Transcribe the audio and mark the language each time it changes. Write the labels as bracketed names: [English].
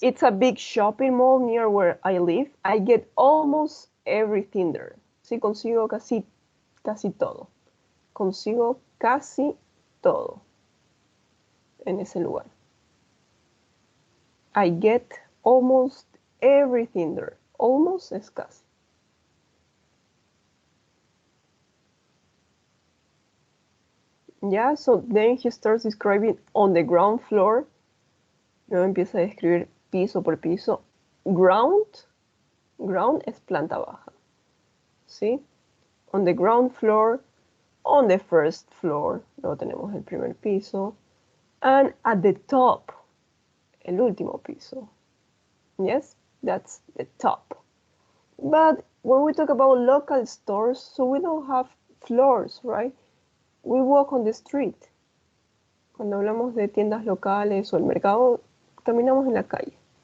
[English] It's a big shopping mall near where I live. I get almost everything there. [Spanish] Sí, consigo casi todo. Consigo casi todo en ese lugar. [English] I get almost everything there. Almost [Spanish] es casi. [English] Yeah, so then he starts describing on the ground floor. [Spanish] Luego empieza a describir piso por piso. Ground es planta baja. ¿Sí? [English] On the ground floor, on the first floor, [Spanish] luego tenemos el primer piso, [English] and at the top, [Spanish] el último piso. [English] Yes, that's the top. But when we talk about local stores, so we don't have floors, right? We walk on the street. [Spanish] Cuando hablamos de tiendas locales o el mercado, caminamos en la calle.